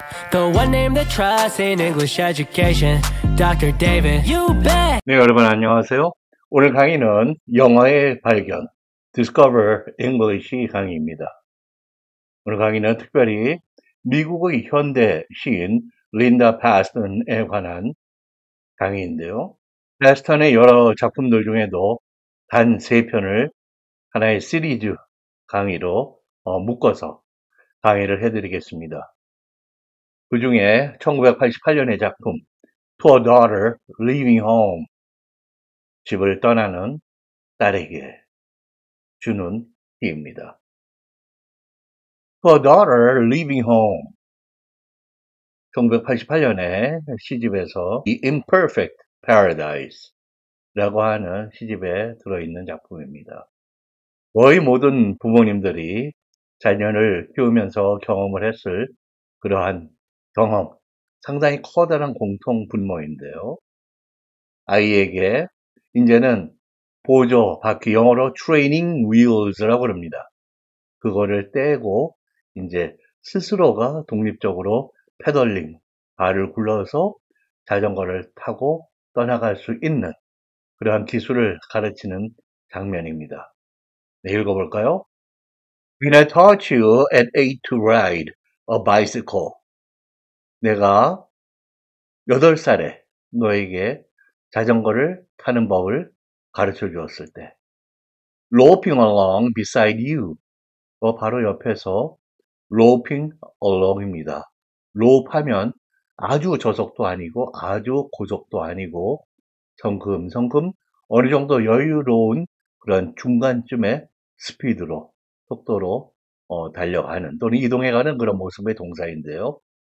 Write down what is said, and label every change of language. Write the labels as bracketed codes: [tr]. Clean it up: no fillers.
[en] The one name that trusts in English education, Dr. David. You bet. [ko] 네, 여러분 안녕하세요. 오늘 강의는 영어의 발견, Discover English 강의입니다. 오늘 강의는 특별히 미국의 현대 시인 린다 파스턴에 관한 강의인데요. 파스턴의 여러 작품들 중에도 단 3편을 하나의 시리즈 강의로 묶어서 강의를 해드리겠습니다. 그 중에 1988년의 작품 To a Daughter Leaving Home, 집을 떠나는 딸에게 주는 희입니다. To a Daughter Leaving Home, 1988년에 시집에서 The Imperfect Paradise라고 하는 시집에 들어있는 작품입니다. 거의 모든 부모님들이 자녀를 키우면서 경험을 했을 그러한 경험, 상당히 커다란 공통 분모인데요. 아이에게 이제는 보조 바퀴, 영어로 트레이닝 wheels라고 합니다. 그거를 떼고 이제 스스로가 독립적으로 페덜링, 발을 굴러서 자전거를 타고 떠나갈 수 있는 그러한 기술을 가르치는 장면입니다. 네, 읽어볼까요? [en] When I taught you at 8 to ride a bicycle. [ko] 내가 8살에 너에게 자전거를 타는 법을 가르쳐 주었을 때 [en] Loping along beside you. [ko] 바로 옆에서 loping along입니다. lope하면 아주 저속도 아니고 아주 고속도 아니고 성큼성큼 어느 정도 여유로운 그런 중간쯤의 스피드로 속도로 달려가는 또는 이동해가는 그런 모습의 동사인데요.